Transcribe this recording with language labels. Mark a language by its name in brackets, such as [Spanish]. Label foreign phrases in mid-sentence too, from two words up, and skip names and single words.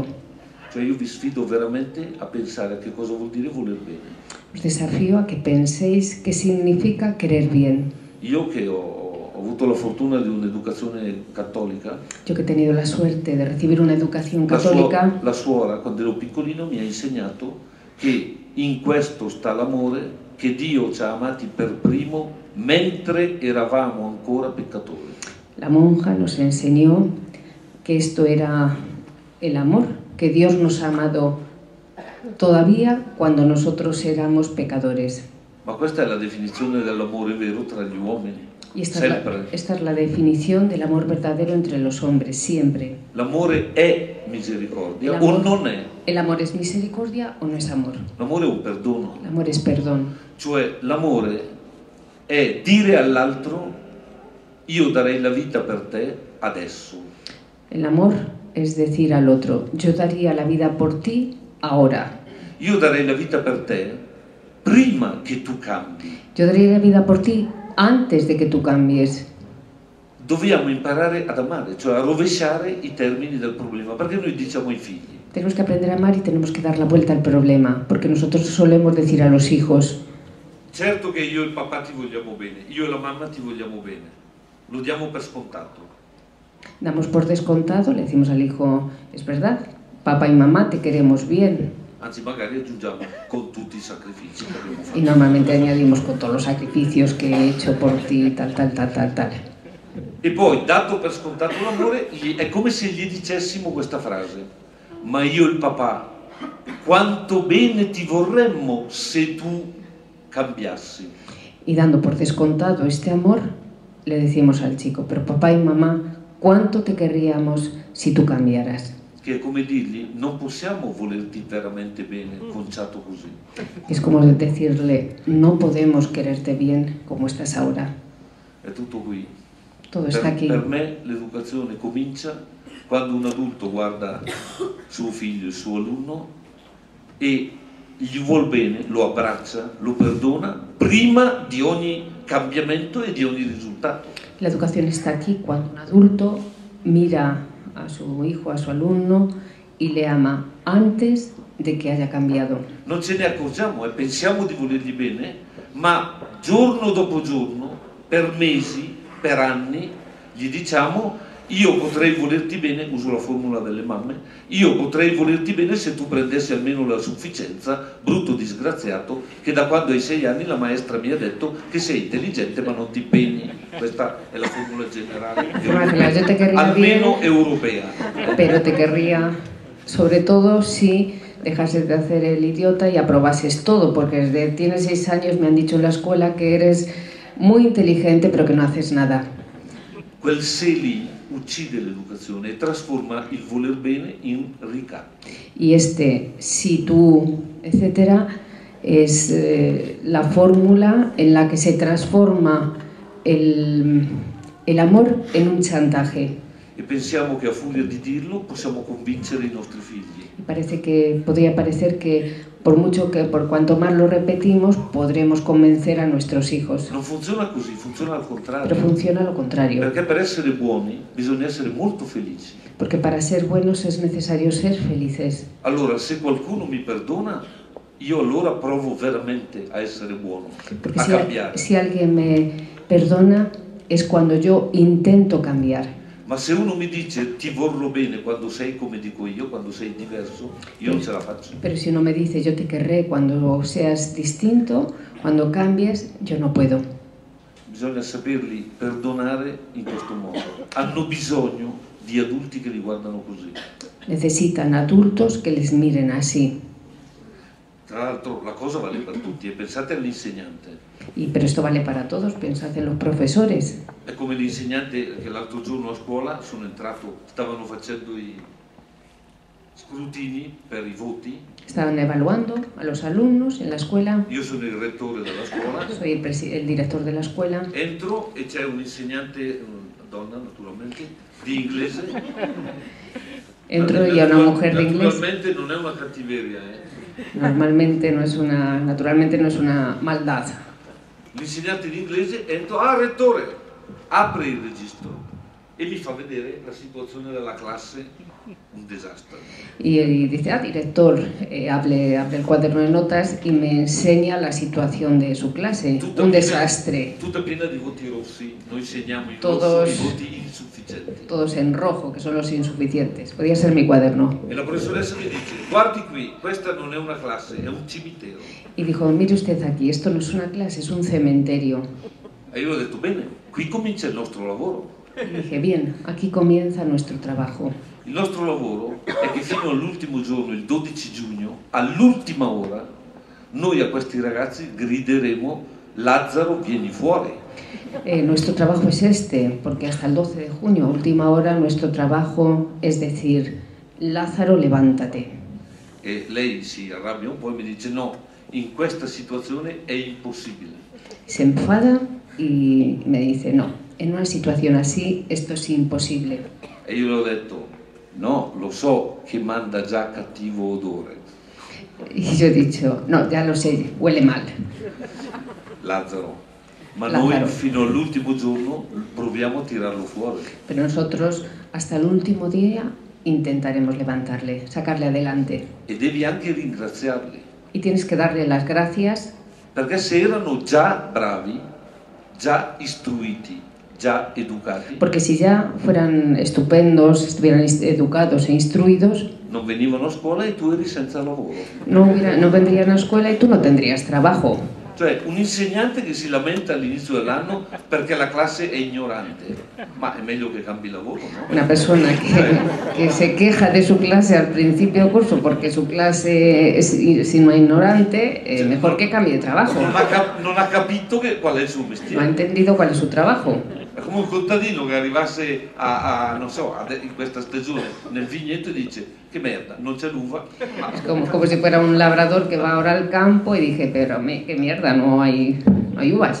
[Italian] Cioè io vi sfido veramente a pensare a che cosa vuol dire voler bene. [Spanish] Os desafío a que penséis qué significa querer bien. [Italian] Io che ho avuto la fortuna di un'educazione cattolica. [Spanish] Yo que he tenido la suerte de recibir una educación católica. [Italian] La suora, quando ero piccolino, mi ha insegnato che in questo sta l'amore, che Dio ci ha amati per primo mentre eravamo ancora peccatori. [Spanish] La monja nos enseñó que esto era el amor, que Dios nos ha amado todavía cuando nosotros éramos pecadores. [Italian] Ma questa è la definizione dell'amore vero tra gli uomini. [Spanish] Y [Italian] Sempre. [Spanish] esta es la definición del amor verdadero entre los hombres, siempre. [Italian] L'amore è misericordia [Spanish] El o amor- [Italian] non è. [Spanish] ¿El amor es misericordia o no es amor? [Italian] L'amore è un perdono. [Spanish] El amor es perdón. [Italian] Cioè l'amore è dire all'altro io darei la vita per te adesso. [Spanish] El amor es decir al otro, yo daría la vida por ti ahora. [Italian] Io darei la vita per te prima che tu cambi. [Spanish] Yo daría la vida por ti antes de que tú cambies. [Italian] Dobbiamo imparare ad amare, cioè a rovesciare i termini del problema, perché noi diciamo ai figli [Spanish] Tenemos que aprender a amar y tenemos que dar la vuelta al problema, porque nosotros solemos decir a los hijos, [Italian] certo che io e il papà ti vogliamo bene, io e la mamma ti vogliamo bene, lo diamo per scontato. [Spanish] damos por descontado, le decimos al hijo, es verdad, papá y mamá te queremos bien. [Italian] Anzi, magari aggiungiamo con tutti i sacrifici che abbiamo [Spanish] Y [Italian] fatto. [Spanish] normalmente añadimos con todos los sacrificios que he hecho por ti, tal, tal, tal, tal, tal. [Italian] E poi, dato per scontato l'amore, è come se gli dicessimo questa frase: ma io e il papà, quanto bene ti vorremmo se tu cambiassi. [Spanish] Y dando por descontado este amor, le decimos al chico, pero papá y mamá, ¿cuánto te querríamos si tú cambiaras? [Italian] Che è come dirgli: non possiamo volerti veramente bene, conciato così. [Spanish] Es como decirle, no podemos quererte bien como estás ahora. [Italian] È tutto qui. [Spanish] Todo está aquí. [Italian] Per me l'educazione comincia quando un adulto guarda suo figlio, il suo alunno e gli vuol bene, lo abbraccia, lo perdona prima di ogni cambiamento e di ogni risultato. [Spanish] La educación está aquí cuando un adulto mira a su hijo, a su alumno y le ama antes de que haya cambiado. [Italian] Non ce ne accorgiamo e pensiamo di volergli bene, ma giorno dopo giorno, per mesi, per anni, gli diciamo: io potrei volerti bene, uso la formula delle mamme, io potrei volerti bene se tu prendessi almeno la sufficienza, brutto disgraziato, che da quando hai 6 anni la maestra mi ha detto che sei intelligente ma non ti impegni. Questa è la formula generale, [Spanish] Yo te querría [Italian] almeno [Spanish] bien, [Italian] europea. [Spanish] pero te querría, sobre todo si dejases de hacer el idiota y aprobases todo, porque desde tienes 6 años me han dicho en la escuela que eres muy inteligente pero que no haces nada. [Italian] Quel se lì uccide l'educazione e trasforma il voler bene in ricatto. [Spanish] Y este si tú, etcétera, es la fórmula en la que se transforma el amor en un chantaje. [Italian] E pensiamo che a furia di dirlo possiamo convincere i nostri figli. [Spanish] Y podría parecer que por cuanto más lo repetimos, podremos convencer a nuestros hijos. [Italian] Non funziona così, funziona al [Spanish] Pero [Italian] contrario. [Spanish] funciona lo contrario. [Italian] Perché per essere buoni bisogna essere molto felici. [Spanish] Porque para ser buenos es necesario ser felices. [Italian] Allora, se qualcuno mi perdona, io allora provo veramente a essere buono, [Spanish] Porque [Italian] a cambiare. [Spanish] si alguien me perdona, es cuando yo intento cambiar. [Italian] Ma se uno mi dice ti vorrò bene quando sei come dico io, quando sei diverso, io non ce la faccio. [Spanish] Pero si uno me dice yo te querré cuando seas distinto, cuando cambies, yo no puedo. [Italian] Bisogna saperli perdonare in questo modo. Hanno bisogno di adulti che li guardano così. [Spanish] Necesitan adultos que les miren así. [Italian] Tra l'altro la cosa vale per tutti e pensate all'insegnante. [Spanish] Pero esto vale para todos, pensad en los profesores. [Italian] È come l'insegnante che l'altro giorno a scuola sono entrato, stavano facendo i scrutini per i voti. [Spanish] Estaban evaluando a los alumnos en la escuela. [Italian] Io sono il rettore della scuola. [Spanish] Soy el director de la escuela. [Italian] Entro e c'è un insegnante, donna naturalmente, di inglese. [Spanish] Entro y a una mujer de inglés. [Italian] Naturalmente non è una cattiveria, [Spanish] Naturalmente no es una maldad. [Italian] L'insegnante di inglese entra, rettore, apre il registro e mi fa vedere la situazione della classe, un disastro. [Spanish] Y dice, director, hable el cuaderno de notas y me enseña la situación de su clase, un desastre. [Italian] Tutta piena di voti rossi, noi segniamo i [Spanish] Todos- [Italian] rossi, i voti insufficienti. [Spanish] Todos en rojo, que son los insuficientes. Podría ser mi cuaderno. [Italian] E la professoressa mi dice, guardi qui, questa non è una classe, è un cimitero. [Spanish] Y dijo, mire usted aquí, esto no es una clase, es un cementerio. [Italian] E io ho detto, bene, qui comincia il nostro lavoro. [Spanish] Y dije, bien, aquí comienza nuestro trabajo. [Italian] Il nostro lavoro è che fino fino all'ultimo giorno, il 12 giugno, all'ultima ora, noi a questi ragazzi grideremo Lazzaro, vieni fuori. [Spanish] Nuestro trabajo es este, porque hasta el 12 de junio, a última hora, nuestro trabajo es decir, Lázaro, levántate. [Italian] E lei si arrabbia un po' e mi dice no, in questa situazione è impossibile. [Spanish] Se enfada y me dice, no, en una situación así esto es imposible. [Italian] E io le ho detto, no, lo so che manda già cattivo odore. [Spanish] Y yo he dicho, no, ya lo sé, huele mal. [Italian] Lazzaro, ma Lazzaro. noi fino all'ultimo giorno proviamo a tirarlo fuori. [Spanish] Pero nosotros hasta el último día intentaremos levantarle, sacarle adelante. [Italian] E devi anche ringraziarli, [Spanish] Y tienes que darle las gracias, [Italian] perché se erano già bravi, già istruiti, già educati, [Spanish] porque si ya fueran estupendos, estuvieran educados e instruidos, [Italian] non venivano a scuola e tu eri senza lavoro. [Spanish] no vendrían a la escuela y tú no tendrías trabajo. [Italian] Cioè un insegnante che si lamenta all'inizio dell'anno perché la classe è ignorante, ma è meglio che cambi lavoro, no? [Spanish] Una persona que se queja de su clase al principio del curso porque su clase es ignorante, mejor que cambie de trabajo. [Italian] Non ha capito qual è il suo [Spanish] No ha [Italian] mestiere. [Spanish] entendido cuál es su trabajo. [Italian] È come un contadino che arrivasse non so, in questa stagione nel vigneto e dice che merda, non c'è l'uva. [Spanish] Es como si fuera un labrador que va ahora al campo y dije, pero qué mierda, no hay uvas.